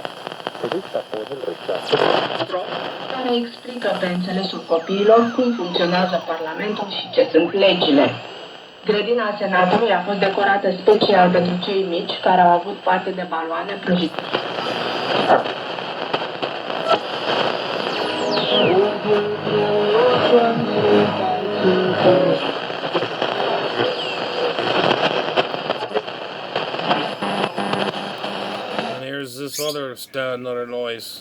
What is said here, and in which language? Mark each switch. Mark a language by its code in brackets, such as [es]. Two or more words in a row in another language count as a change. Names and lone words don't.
[es] Se destacó en el rechazo [ro] Care explică pe înțelesul copiilor cum funcționează Parlamentul și ce sunt legile. Grădina Senatului a fost decorată special pentru cei mici care au avut parte de baloane prăjite. [en] And here's this another noise.